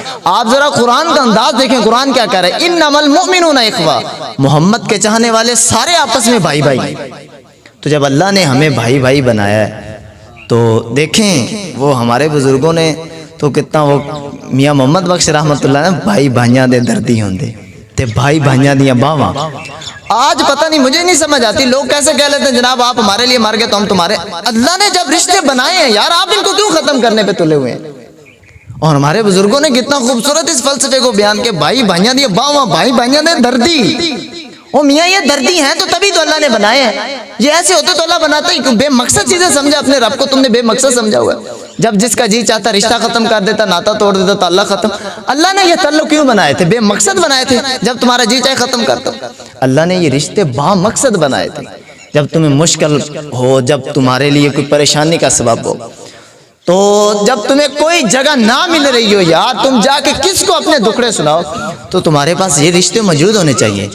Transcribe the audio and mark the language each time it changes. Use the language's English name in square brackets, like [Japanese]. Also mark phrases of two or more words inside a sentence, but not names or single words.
[Urdu] آپ ذرا قرآن کا انداز دیکھیں، قرآن کیا کہہ رہا ہے؟ [Arabic] انما المؤمنون اخوہ، [Urdu] محمد کے چاہنے والے سارے آپس میں بھائی بھائی۔ تو جب اللہ نے ہمیں بھائی بھائی بنایا ہے تو دیکھیں وہ ہمارے بزرگوں نے تو کتنا، وہ میاں محمد بخش رحمۃ اللہ نے [Punjabi] بھائی بھائیاں دے دردی ہوندے تے بھائی بھائیاں دیاں باواں۔ [Urdu] آج پتہ نہیں، مجھے نہیں سمجھ آتی لوگ کیسے کہہ لیتے ہیں جناب آپ ہمارے لیے مر گئے تو ہم تمہارے۔ اللہ نے جب رشتے بنائے ہیں یار، آپ ان کو کیوں ختم کرنے پہ تلے ہوئے ہیں؟ اور ہمارے بزرگوں نے کتنا خوبصورت اس فلسفے کو بیان کیا، [Punjabi] بھائی بھائیاں دیاں باواں، بھائی بھائیاں دے دردی۔ [Urdu] او میاں یہ دردی ہیں تو تبھی تو اللہ نے بنائے ہیں، یہ ایسے ہوتے تو اللہ بناتا ہی کیوں؟ بے مقصد چیزیں سمجھا، اپنے رب کو تم نے بے مقصد سمجھا ہوا ہے۔ جب جس کا جی چاہتا رشتہ ختم کر دیتا، ناتا توڑ دیتا، تعلق ختم۔ اللہ نے یہ تعلق کیوں بنائے تھے؟ بے مقصد بنائے تھے، جب تمہارا جی چاہے ختم کرتا۔ اللہ نے یہ رشتے با مقصد بنائے تھے، جب تمہیں مشکل ہو، جب تمہارے لیے کوئی پریشانی کا سبب ہو، تو جب تمہیں کوئی جگہ نہ مل رہی ہو یار، تم جا کے کس کو اپنے دکھڑے سناؤ، تو تمہارے پاس یہ رشتے موجود ہونے چاہیے۔